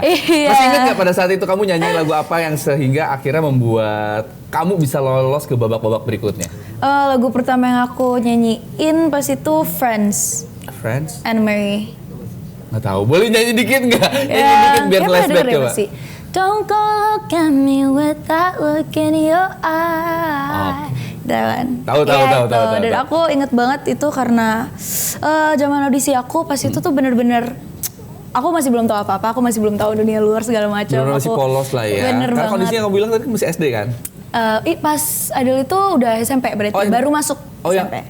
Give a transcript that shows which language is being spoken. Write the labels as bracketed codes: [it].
[id] Iya. Masih ingat nggak pada saat itu kamu nyanyi lagu apa yang sehingga akhirnya membuat kamu bisa lolos ke babak-babak berikutnya? Lagu pertama yang aku nyanyiin pas itu Friends. Friends? Anne Marie. Nggak tahu, boleh nyanyi dikit nggak? Nyanyi dikit biar flashback coba. [en] Don't go look at me with that look in your eye. [id] Tahu. Dan aku inget banget itu karena zaman audisi aku pas itu tuh bener-bener aku masih belum tahu apa-apa, aku masih belum tahu dunia luar segala macam. Masih polos lah ya. Bener Karena banget. kondisinya kamu bilang tadi masih SD kan? Pas idol itu udah SMP berarti, baru masuk SMP.